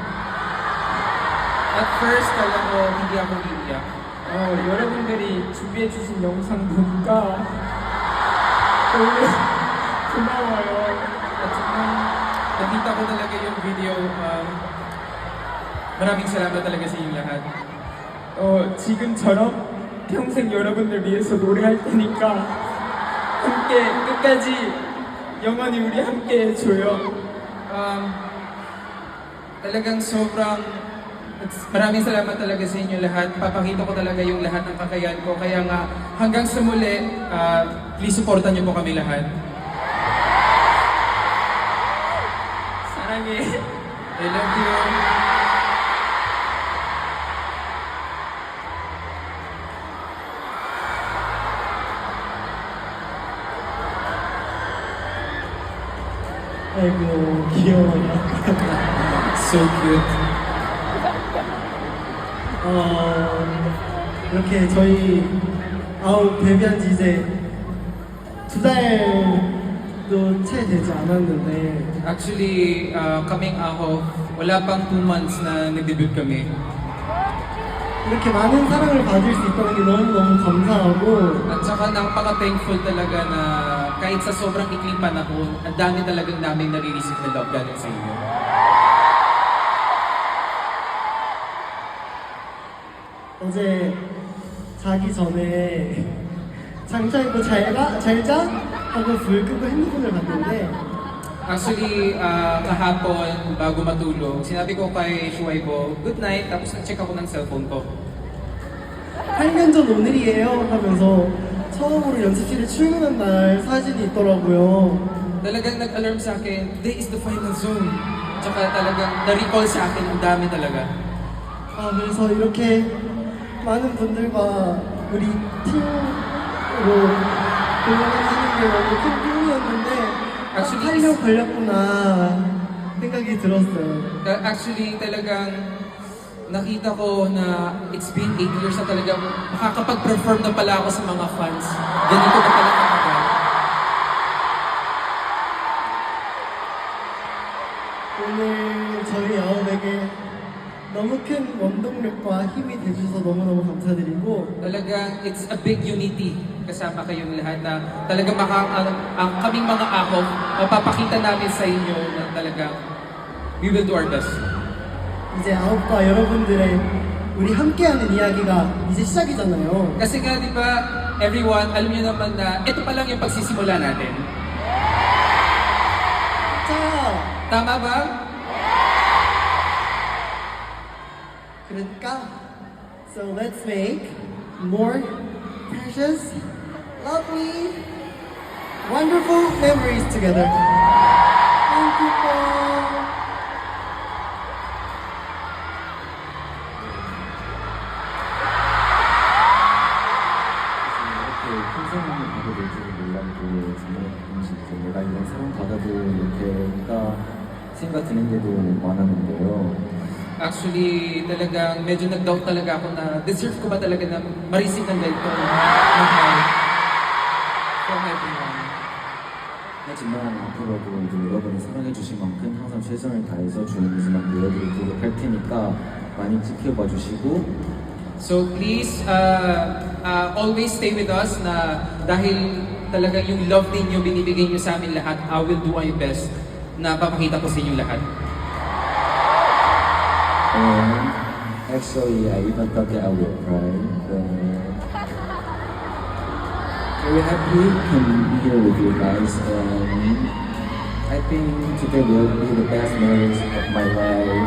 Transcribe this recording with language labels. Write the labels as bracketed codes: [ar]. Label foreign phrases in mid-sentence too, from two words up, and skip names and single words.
[en] At first, [tl] kala ko hindi ako iiyak. [ko] 여러분들이 준비해 주신 영상 보니까 너무 고마워요. [tl] At nung nakita ko talaga yung video, maraming salamat talaga sa inyong lahat. [ko] 지금처럼 평생 여러분들 위해서 노래할 테니까 함께 끝까지 영원히 우리 함께 해줘요. [tl] Talagang maraming salamat talaga sa inyo lahat. Papakita ko talaga yung lahat ng kakayahan ko. Kaya nga, hanggang sa muli, please supportan niyo po kami lahat. [ko] 사랑해. [en] I love you. [ko] 아이고 귀여워요. [en] So cute. [ko] 이렇게 저희 데뷔한 지 이제 2달도 채 되지 않았는데 [tl] Actually, kaming ako, wala pang 2 months na nag-debut kami. [ko] 이렇게 많은 사랑을 받을 수 있다는 게 너무너무 감사하고 [tl] At saka napaka-thankful talaga na kahit sa sobrang ikling panahon, ang dami talagang namin nare-receive na love galing sa inyo. [ko] 어제 자기 전에 장차 입고 잘자 하고 불 끄고 핸드폰을 봤는데 [tl] Actually, kahapon, bago matulog, sinabi ko kay Shuaibo, [en] good night, [tl] tapos nag-check ako ng cellphone ko. [ko] 8년 전 오늘이에요 하면서 처음으로 연습실에 출근한 날 사진이 있더라고요. [tl] Talagang nag-alarm sa akin, [en] today is the final zone. [tl] Tsaka talagang na-recall sa akin, ang dami talaga. [ko] 그래서 이렇게 많은 분들과 우리 팀으로 공연하는 게 너무 큰 꿈이었는데 딱 8년 걸렸구나 생각이 들었어요. [tl] Actually, talagang nakita ko na [en] it's been 8 years [tl] na talaga makakapag-perform na pala ako sa mga fans. Ganito na pala katagal. [ko] 오늘 저희 아홉에게 너무 큰 원동력과 힘이 돼주셔서 너무너무 감사드리고 [tl] Talagang [en] it's a big unity [tl] kasama kayong lahat na talagang ang kaming mga ahok, mapapakita namin sa inyo na talagang [en] we will do our best. [ko] 이제 아홉과 여러분들의 우리 함께하는 이야기가 이제 시작이잖아요. [tl] Kasi nga, di ba, everyone, alam niyo naman na ito pa lang yung pagsisimula natin. [ko] 자, [tl] Tama ba? [en] 그러니까 so let's make more precious, lovely, wonderful memories together. Thank you all. [ko] 이렇게 큰 사랑을 받게 될 줄은 몰랐고 정말 내가 이런 사랑 받아도 이렇게가 생각 드는 게도 많았는데요. [tl] Actually, talagang medyo nag-doubt talaga ako na deserve ko ba talaga na ma-receive ng ganito mahal [en] from everyone. [ko] 하지만 앞으로도 이제 여러분이 사랑해주신 만큼 항상 최선을 다해서 좋은 모습만 보여드리도록 할 테니까 많이 지켜봐 주시고 [en] So please, always stay with us [tl] na dahil talagang yung love ninyo binibigay nyo sa amin lahat, [en] I will do my best [tl] na papakita ko sa inyo lahat. [en] And actually, I even thought that I would cry. But very happy to be here with you guys. And I think today will be the best memories of my life.